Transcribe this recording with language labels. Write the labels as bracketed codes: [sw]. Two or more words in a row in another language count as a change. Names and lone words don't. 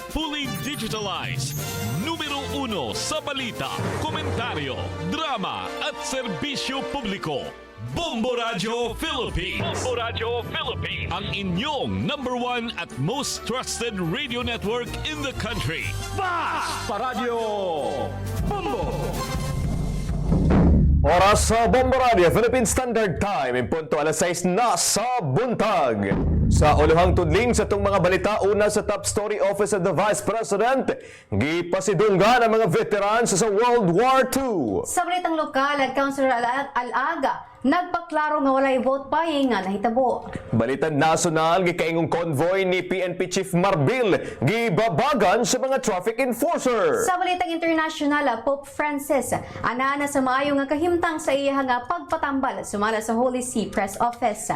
[en] fully digitalized. [tl] Numero 1 sa balita, komentaryo, drama at serbisyo publiko. Bombo Radio Philippines. Bombo Radio Philippines. Ang inyong [en] #1 at most trusted radio network in the country. [ceb] Sa Radyo Bombo! Oras sa Bombo Radio, Philippine Standard Time, in punto alas 6 na sa buntag. Sa uluhang tudling sa itong mga balita, una sa [en] top story [ceb] office of the Vice President, gipasidunggan ang mga veterans sa World War II. Sa balitang lokal, at Councilor Alaga, nagpaklaro nga walay [en] vote buying [ceb] nga nahitabo. Balitang nasyonal, gikaingong convoy ni PNP Chief Marbil, gibabagan sa mga [en] traffic enforcer. [ceb] Sa balitang internasyonal, Pope Francis, ana sa maayo nga kahimtang sa iya nga pagpatambal sumala sa Holy See Press Office.